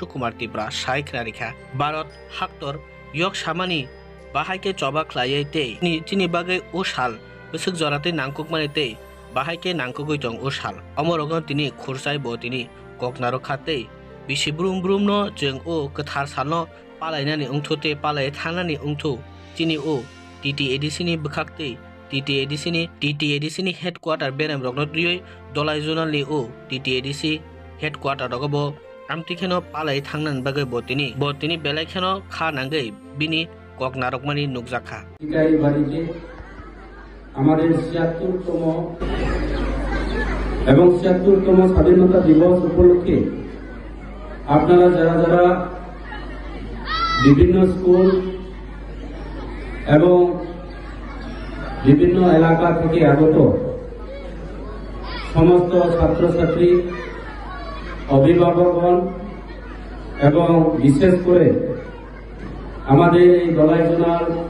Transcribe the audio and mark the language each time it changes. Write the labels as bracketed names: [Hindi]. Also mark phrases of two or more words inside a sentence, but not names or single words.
[Kok Borok] कुमार तिप्रा साय खनारिखा भारत हाक्तर यक सामानि बाहायके चबा ख्लायै ते तिनि बागै ओ साल गोसोक जराते नांकुक माने ते बाहायके नांकुगै दं ओ साल अमरगन तिनि खुरसाय बो तिनि ककनारो खाते बिसिब्रुम ब्रुमनो जों ओ गोथार सालनो पालायनानि उंथुते पालाय थांनानि उंथु तिनि ओ TTADCनि बखाक्ते TTADCनि हेडक्वार्टार बेरेम रगनो दुयै दलाई जुनालनि ओ TTADC हेडक्वार्टार रगबो आमतिखेनो पालाय थांनानि बागै बतिनि बेलायखेनो खा नांगै बिनि ककनारकमानि नुकजाखा [Bangla] बाड़ीते আমাদের ৭৬তম এবং ৭৬তম স্বাধীনতা দিবস উপলক্ষে আপনারা যারা বিভিন্ন স্কুল এবং বিভিন্ন এলাকা থেকে আগত সমস্ত ছাত্রছাত্রী অভিভাবকগণ এবং বিশেষ করে আমাদের এই দলাই জোনাল